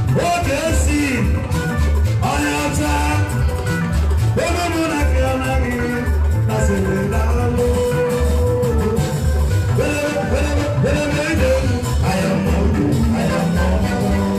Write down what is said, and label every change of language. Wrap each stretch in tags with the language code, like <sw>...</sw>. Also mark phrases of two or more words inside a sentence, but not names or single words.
<ig>Oge si, onye ọcha, ebe mụ na gị anaghị, na sịrị daalụ. Belebe, belebe, belebe ide,</ig> <en>I am not you, I am not you.</en>